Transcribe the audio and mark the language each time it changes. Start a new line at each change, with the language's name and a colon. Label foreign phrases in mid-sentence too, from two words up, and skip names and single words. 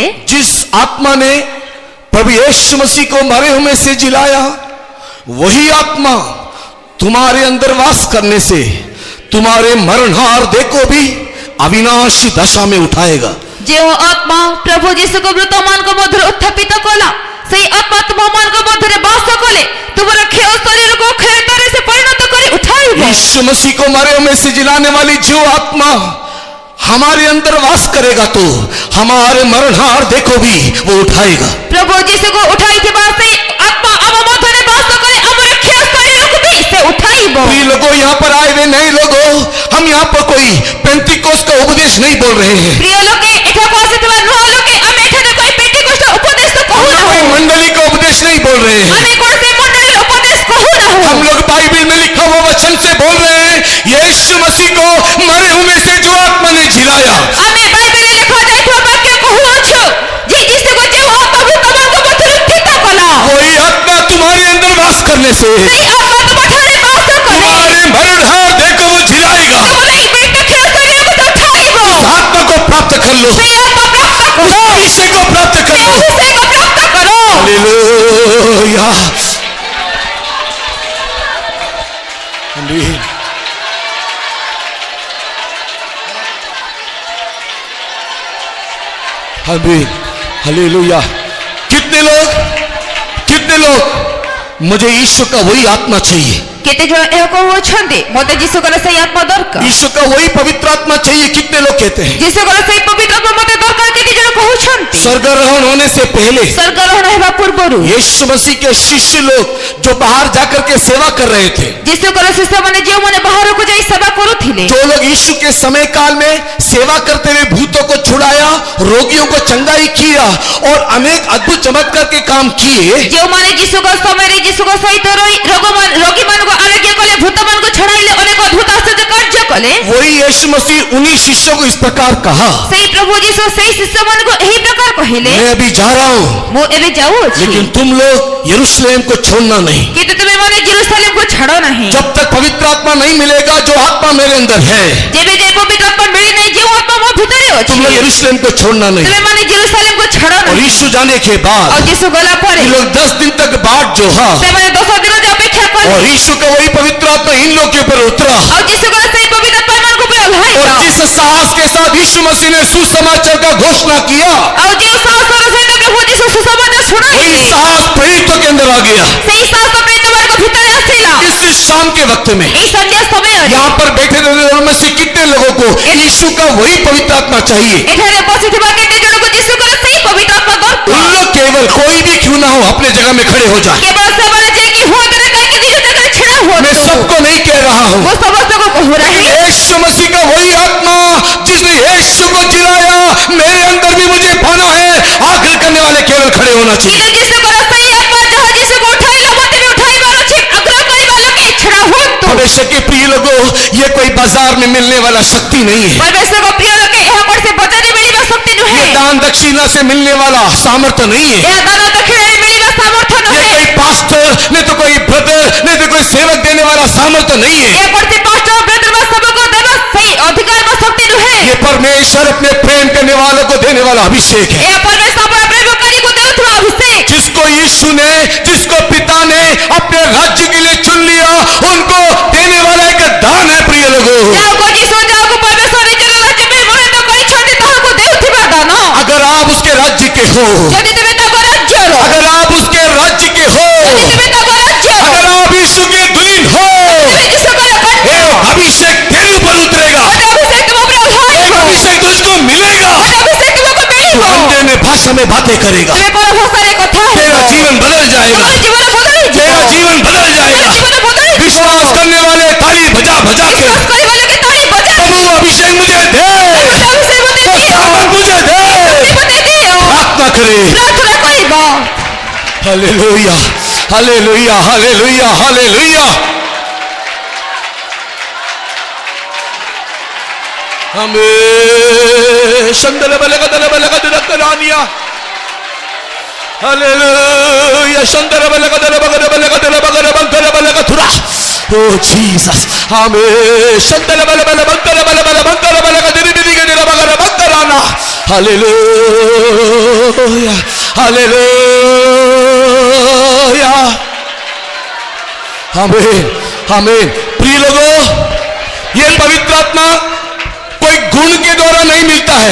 Hindi: जिस आत्मा ने प्रभु यीशु मसीह को मरे हुए से जिलाया वही आत्मा तुम्हारे अंदर वास करने से तुम्हारे मरणहार देह को भी अविनाशी दशा में उठाएगा
Odia: ଯେ ଆତ୍ମା ପ୍ରଭୁ ଯୀଶୁ କୁ ମୃତମାନ କୁ ମଧ୍ୟ ଉତ୍ଥାପିତ କଲା ସେଇ ଆତ୍ମା ତୁମ ମାନ କୁ ମଧ୍ୟ ବାସ କଲେ तुमର କ୍ଷୟ ଶରୀରକୁ କ୍ଷୟତାରେ ସେ ପରିଣତ କରି ଉଠାଇବ।
Hindi: यीशु मसीह को मरे में से जिलाने वाली जो आत्मा हमारे अंदर वास करेगा तो हमारे मरणहार देखो भी वो उठाएगा।
Odia: ପ୍ରଭୁ ଯୀଶୁକୁ ଉଠାଇଥିବା ସେ ଆତ୍ମା ଆମ ମଧ୍ୟରେ ବାସ କରି ଆମର କ୍ଷୟ ଶରୀରକୁ ବି ସେ ଉଠାଇବ।
Hindi: प्रिय लोगों, यहाँ पर आए हुए नए लोगों, हम यहाँ पर कोई पेंटिकोस का उपदेश नहीं बोल रहे हैं।
Odia: ପ୍ରିୟ ଲୋକେ ଏଠାକୁ ଆସିଥିବା ନୂଆ ଲୋକେ ଆମେ ଏଠାରେ કોઈ ପେଣ୍ଟିକୋସ୍ତ ଉପଦେଶ କହୁନାହୁଁ।
Hindi: कोई मंडली का उपदेश नहीं बोल रहे हैं।
Odia: ଆମେ କୌଣସି ମଣ୍ଡଳୀର ଉପଦେଶ କହୁନାହୁଁ।
Hindi: हम लोग बाइबल में लिखा हुआ वचन से बोल रहे हैं, यीशु मसीह को मरे हुए से जो आत्मा ने जिलाया,
Odia: ଆମେ ବାଇବେଲରେ ଲେଖାଯାଇଥିବା ବାକ୍ୟ କହୁଅଛୁ ଯେ ଯୀଶୁକୁ ଯେଉଁ ଆତ୍ମା ଭୂତମାନଙ୍କ ମଧ୍ୟରୁ ଠିକ କଲା
Hindi: वही आत्मा तुम्हारे अंदर वास करने से
Odia: ସେଇ ଆତ୍ମା ତୁମଠାରେ ବାସ କରେ।
Hindi: तुम्हारे मरणहार देखो वो जिलाएगा।
Odia: ତୁମର ଏଇ ମୃତ୍ୟୁ କ୍ଷୟ ଶରୀରକୁ ସେ ଉଠାଇବ।
Hindi: आत्मा को प्राप्त कर लो,
Odia: ସେଇ ଆତ୍ମା ପ୍ରାପ୍ତ କର।
Hindi: अभिषेक को प्राप्त कर
Odia: ସେଇ
Hindi: लो।
Odia: ଅଭିଷେକ ପ୍ରାପ୍ତ କର।
Hindi: हालेलुया। आमीन। आमीन। हालेलुया। कितने लोग मुझे यीशु का वही आत्मा चाहिए,
Odia: କେତେ ଜଣ ଏହା କହୁଅଛନ୍ତି ମୋତେ ଯୀଶୁଙ୍କର ସେଇ ଆତ୍ମା ଦରକାର।
Hindi: यीशु का वही पवित्र आत्मा चाहिए। कितने लोग कहते हैं?
Odia: ଯୀଶୁଙ୍କର ସେଇ ପବିତ୍ର ଆତ୍ମା ମୋତେ ଦରକାର କେତେ ଜଣ କହୁଛନ୍ତି।
Hindi: स्वर्गारोहण होने से पहले
Odia: ସ୍ୱର୍ଗାରୋହଣ ହେବା ପୂର୍ବରୁ
Hindi: यीशु मसीह के शिष्य लोग जो बाहर जाकर के सेवा कर रहे थे,
Odia: ଯୀଶୁଙ୍କର ଶିଷ୍ୟମାନେ ଯେଉଁମାନେ ବାହାରକୁ ଯାଇ ସେବା କରୁଥିଲେ,
Hindi: जो लोग यीशु के समय काल में सेवा करते हुए भूतों को छुड़ाया, रोगियों को चंगाई किया और अनेक अद्भुत चमत्कार के काम किए,
Odia: ଯେଉଁମାନେ ଯୀଶୁଙ୍କ ସମୟରେ ଯୀଶୁଙ୍କ ସହିତ ରହି ରୋଗୀମାନଙ୍କୁ ଆରୋଗ୍ୟ କଲେ, ଭୂତମାନଙ୍କୁ ଛଡ଼ାଇଲେ, ଅନେକ ଅଦ୍ଭୁତ ଆଶ୍ଚର୍ଯ୍ୟ କାର୍ଯ୍ୟ କଲେ,
Hindi: वही यीशु मसीह उन्हीं शिष्यों को इस प्रकार कहा,
Odia: ସେଇ ପ୍ରଭୁ ଯୀଶୁ ସେଇ ଶିଷ୍ୟମାନଙ୍କୁ ଏହି ପ୍ରକାର କହିଲେ,
Hindi: मैं अभी जा रहा हूँ,
Odia: ମୁଁ ଏବେ ଯାଉଅଛି
Hindi: लेकिन तुम लोग यरूशलेम को छोड़ना नहीं।
Odia: କିନ୍ତୁ ତୁମେମାନେ ଜେରୁସାଲେମକୁ ଛାଡ଼ ନାହିଁ।
Hindi: जब तक पवित्र आत्मा नहीं मिलेगा, जो आत्मा मेरे अंदर है,
Odia: ଯେବେ ଯାଏ ପବିତ୍ର ଆତ୍ମା ମିଳେ ନାହିଁ, ଯେଉଁ ଆତ୍ମା ମୋ ଭିତରେ ଅଛି,
Hindi: तुम लोग यरूशलेम को छोड़ना नहीं।
Odia: ତୁମେମାନେ ଜେରୁସାଲେମକୁ ଛାଡ଼
Hindi: और
Odia: ନାହିଁ।
Hindi: यीशु जाने के
Odia: ଆଉ
Hindi: बाद
Odia: ଯୀଶୁ ଗଲା ପରେ
Hindi: ये लोग 10 दिन तक बाट जोहा
Odia: ସେମାନେ 10 ଦିନ ଯାଏ ଅପେକ୍ଷା କଲେ।
Hindi: और यीशु का वही पवित्र आत्मा इन लोग के ऊपर उतरा।
Odia: ଆଉ ଯୀଶୁଙ୍କର ସେଇ ପବିତ୍ର ଆତ୍ମା ଏମାନଙ୍କ ଉପରେ ଓହ୍ଲାଇଲା।
Hindi: और जिस साहस के साथ यीशु मसीह ने सुसमाचार का घोषणा किया,
Odia: ଆଉ ଯେଉଁ ସାହସର ସହିତ ପ୍ରଭୁ ଯୀଶୁ ସୁସମାଚାର ଶୁଣାଇଲେ,
Hindi: वही साहस प्रेरितों के अंदर आ गया।
Odia: ସେଇ ସାହସ ପ୍ରେରିତମାନଙ୍କ ଭିତରେ ଆସିଲା।
Hindi: इस शाम के वक्त में
Odia: ଏଇ ସନ୍ଧ୍ୟା ସମୟରେ
Hindi: यहाँ पर बैठे रहने वालों में से कितने लोगों को यीशु का वही पवित्र आत्मा चाहिए?
Odia: ଏଠାରେ ବସିଥିବା କେତେ ଜଣଙ୍କୁ ଯୀଶୁଙ୍କର ସେଇ ପବିତ୍ର ଆତ୍ମା
Hindi: उन
Odia: ଦରକାର।
Hindi: लोग केवल कोई भी क्यों ना हो अपने जगह में खड़े हो जाए।
Odia: କେବଳ ସେମାନେ ଯାଇକି ହୁଅନ୍ତୁ ନା କାହିଁକି ନିଜ ଜାଗାରେ ଛିଡ଼ା
Hindi: मैं
Odia: ହୁଅନ୍ତୁ।
Hindi: सबको नहीं कह रहा हूँ,
Odia: ମୁଁ ସମସ୍ତଙ୍କୁ କହୁ ନାହିଁ,
Hindi: यीशु मसीह का वही आत्मा जिसने यीशु को जिलाया, मेरे अंदर भी मुझे पाना है। आखिर करने वाले केवल खड़े होना चाहिए।
Odia: କିନ୍ତୁ ଯୀଶୁଙ୍କର ସେଇ ଆତ୍ମା ଯାହା ଯୀଶୁକୁ ଉଠାଇଲା, ମୋତେ ବି ଉଠାଇବାର ଅଛି। ଆଗ୍ରହ କରିବା ଲୋକେ ଛିଡ଼ା ହୁଅନ୍ତୁ।
Hindi: परमेश्वर के प्रिय लोगों, ये कोई बाजार में मिलने वाला शक्ति नहीं है।
Odia: परमेश्वरଙ୍କ ପ୍ରିୟ ଲୋକେ, ଏହା କୌଣସି ବଜାରରେ ମିଳିବା ଶକ୍ତି
Hindi: ये
Odia: ନୁହେଁ।
Hindi: दान दक्षिणा से मिलने वाला सामर्थ्य नहीं है।
Odia: ଏହା ଦାନ ଦକ୍ଷିଣାରେ ମିଳିବା ସାମର୍ଥ୍ୟ
Hindi: ये
Odia: ନୁହେଁ।
Hindi: कोई पास्टर नहीं तो कोई ब्रदर नहीं तो कोई सेवक देने वाला सामर्थ्य नहीं है।
Odia: ଏହା କୌଣସି ପାଷ୍ଟର ବ୍ରଦର ବା ସେବକ ଦେବା ସେଇ ଅଧିକାର ବା ଶକ୍ତି ନୁହେଁ।
Hindi: ये परमेश्वर अपने प्रेम करने वालों को देने वाला अभिषेक है।
Odia: ଏହା ପରମେଶ୍ୱର ଆପଣ ପ୍ରେମକାରୀଙ୍କୁ ଦେଉଥିବା ଅଭିଷେକ।
Hindi: जिसको यीशु ने, जिसको पिता ने अपने राज्य के लिए चुन लिया, उनको देने वाला एक दान है। प्रिय लोगों,
Odia: ଯାହାକୁ ଯୀଶୁ ଯାହାକୁ ପରମେଶ୍ୱର ନିଜର ରାଜ୍ୟ ପାଇଁ ମନୋନୀତ କରିଛନ୍ତି, ତାହାକୁ ଦେଉଥିବା ଦାନ।
Hindi: अगर आप उसके राज्य के हो,
Odia: ଯଦି ତୁମେ ତାଙ୍କ ରାଜ୍ୟର,
Hindi: अगर आप उसके राज्य के हो,
Odia: ଯଦି ତୁମେ ତାଙ୍କ ରାଜ୍ୟର,
Hindi: अगर आप यीशु के दुल्हन हो,
Odia: ତୁମେ ଯୀଶୁଙ୍କର କନ୍ୟା,
Hindi: ये अभिषेक तेरे ऊपर उतरेगा।
Odia: ଗୋଟେ ଅଭିଷେକ ତୁମ ଉପରେ
Hindi: एक
Odia: ଓହ୍ଲାଇବ।
Hindi: अभिषेक तुझको मिलेगा।
Odia: ଗୋଟେ ଅଭିଷେକ ତୁମକୁ ମିଳିବ।
Hindi: अंधे में भाषा में बातें करेगा।
Odia: ତୁମେ ପର ଭାଷାରେ କଥା ହେବ।
Hindi: तेरा जीवन बदल जाएगा।
Odia: ତୁମର ଜୀବନ ବଦଳିଯିବ।
Hindi: तेरा जीवन बदल जाएगा।
Odia: ଜୀବନ ବଦଳିଯିବ।
Hindi: विश्वास करने वाले ताली बजा बजा के,
Odia: ବିଶ୍ୱାସ କରିବା ଲୋକେ ତାଳି ବଜାଅ।
Hindi: प्रभु अभिषेक मुझे दे,
Odia: ଗୋଟେ ଅଭିଷେକ ମୋତେ
Hindi: वो
Odia: ଦିଅ।
Hindi: सामर्थ मुझे दे।
Odia: ମୋତେ ଦିଅ।
Hindi: प्रार्थना करे।
Odia: ପ୍ରାର୍ଥନା କରିବ।
Hindi: हालेलुया, हालेलुया, हालेलुया, हालेलुया। हमें शंदल बलगदल बलगदल करानिया। हालेलुया, शंदल बलगदल बगदल बलगदल बगदल बगदल बलगदुरा। ओ जीसस, हमें शंदल बल बल बगदल बल बल बगदल बलगदल दिगदल बगदल बगदलाना। हालेलुया, हालेलुया, आमीन, आमीन। प्रिय लोगों, ये पवित्र आत्मा कोई गुण के द्वारा नहीं मिलता है,